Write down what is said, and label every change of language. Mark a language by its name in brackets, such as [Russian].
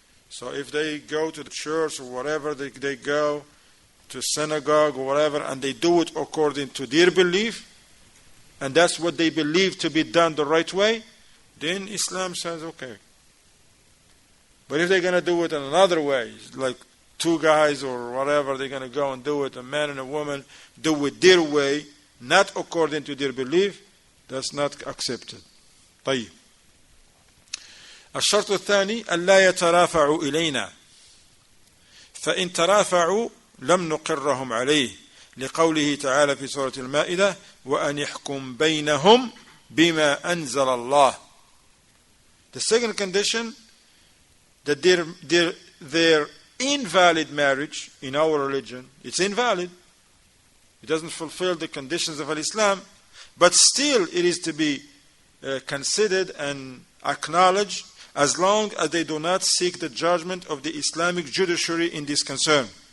[English] So if they go to the church or whatever, they go to synagogue or whatever, and they do it according to their belief, and that's what they believe to be done the right way, then Islam says okay. But if they're going to do it in another way, like two guys or whatever, they're going to go and do it, a man and a woman do it their way, not according to their belief, that's not accepted. [Arabic] طيب. الشرط الثاني ألا يترافعوا إلينا فإن ترافعوا لم نقرهم عليه لقوله تعالى في سورة المائدة وأن يحكم بينهم بما أنزل الله. [English] The second condition, that their invalid marriage in our religion, it's invalid. It doesn't fulfill the conditions of Islam, but still it is to be considered and acknowledged as long as they do not seek the judgment of the Islamic judiciary in this concern.